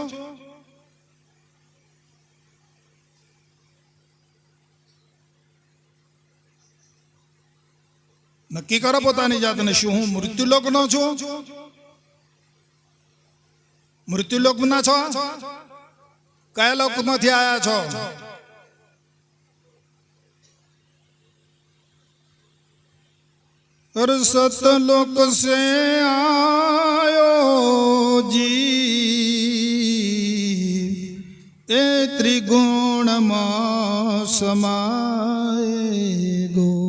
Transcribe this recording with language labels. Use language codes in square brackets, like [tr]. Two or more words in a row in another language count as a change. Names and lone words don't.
[gu] નક્કી કરો પોતાની જાતને. શું હું મૃત્યુલોકનો છું? મૃત્યુલોકના છો? કયા લોકમાંથી આયા છો? [raj] अरे सतलोक से आयो जी ए त्रिगुण में समाये गो